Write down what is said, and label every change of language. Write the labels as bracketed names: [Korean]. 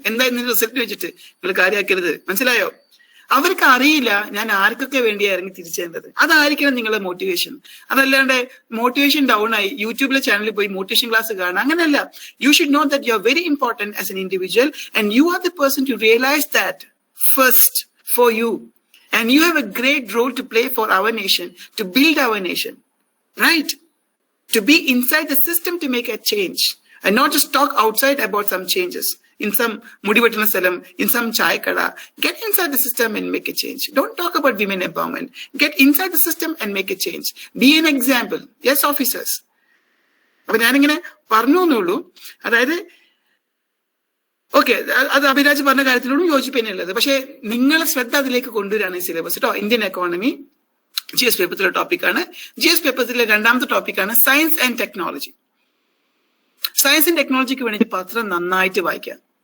[Malayalam] എന്തായാലും റിസൾട്ട് വെച്ചിട്ട് നിങ്ങൾ കാര്യമാക്കരുത്, മനസ്സിലായോ? അവർക്ക് അറിയില്ല ഞാൻ ആർക്കൊക്കെ വേണ്ടിയാ ഇറങ്ങി തിരിച്ചേണ്ടത്. അതായിരിക്കണം നിങ്ങളുടെ മോട്ടിവേഷൻ. അതല്ലാണ്ട് മോട്ടിവേഷൻ ഡൗൺ ആയി യൂട്യൂബിലെ ചാനലിൽ പോയി മോട്ടിവേഷൻ ക്ലാസ് കാണാം, അങ്ങനെയല്ല. [English] You should know that you are very important as an individual and you are the person to realise that first for you. And you have a great role to play for our nation, to build our nation, right? To be inside the system to make a change and not just talk outside about some changes. In some Mudivatana Salam, in some chai kada, get inside the system and make a change. Don't talk about women empowerment. Get inside the system and make a change. Be an example. Yes, officers. [Malayalam] അപ്പൊ ഞാനിങ്ങനെ പറഞ്ഞു എന്നുള്ളൂ. അതായത് okay, അത് അഭിരാജ് പറഞ്ഞ കാര്യത്തിനോടും യോജിപ്പ് തന്നെയുള്ളത്. പക്ഷെ നിങ്ങളെ ശ്രദ്ധ അതിലേക്ക് കൊണ്ടുവരികയാണ് ഈ സിലബസ് കേട്ടോ. ഇന്ത്യൻ എക്കോണമി GS പേപ്പറിലെ ടോപ്പിക്കാണ്. GS പേപ്പറിലെ രണ്ടാമത്തെ ടോപ്പിക്കാണ് science and technology. Science and ടെക്നോളജിക്ക് വേണ്ടി പത്രം നന്നായിട്ട് വായിക്കാം.